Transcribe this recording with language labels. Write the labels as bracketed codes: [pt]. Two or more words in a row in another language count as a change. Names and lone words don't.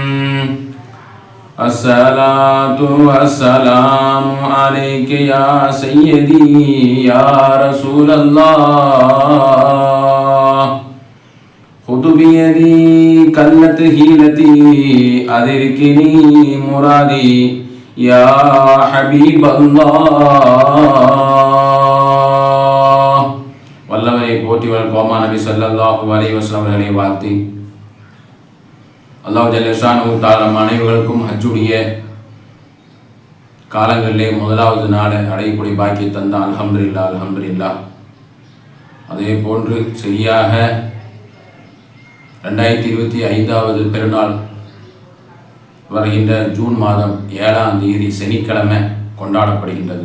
[ar] الصلاة والسلام عليك يا سيدي يا رسول الله، خذ بيدي كلت هيلتي أدركني مرادي يا حبيب الله. [ta] வல்லவரை போற்றி கோமா நபி [ar] صلى الله عليه وسلم [ta] அவர்களை வாழ்த்தி [ar] الله جل شأنه تعالى [ta] அனைவருக்கும் ஹஜ்ஜுடைய காலங்களிலே முதலாவது நாளை அடையக்கூடிய பாக்கியை தந்தான். [ar] الحمد لله الحمد لله. [ta] அதே போன்று சரியாக 2025 பெருநாள் வருகின்ற ஜூன் மாதம் 7ஆம் தேதி சனிக்கிழமை கொண்டாடப்படுகின்றது.